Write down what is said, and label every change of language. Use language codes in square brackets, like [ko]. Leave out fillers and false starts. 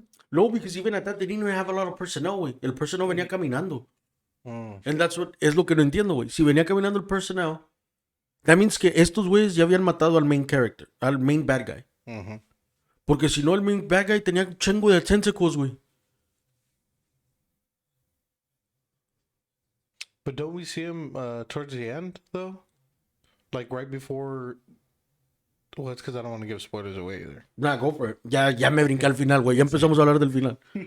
[en] No, because even at that, they didn't even have a lot of personnel, güey. [es] El personnel venía caminando. [en] And that's what, [es] es lo que no entiendo, güey. Si venía caminando el personnel, [en] that means [es] que estos güeyes ya habían matado al main character, al main bad guy. Porque si no, el main bad guy tenía un chingo de tentacles, güey. [en] But don't we see him towards the end, though? Like right before. Well, it's because I don't want to give spoilers away either. Nah, go for it. [es] Ya me brinqué al final, güey. Ya empezamos a hablar del final.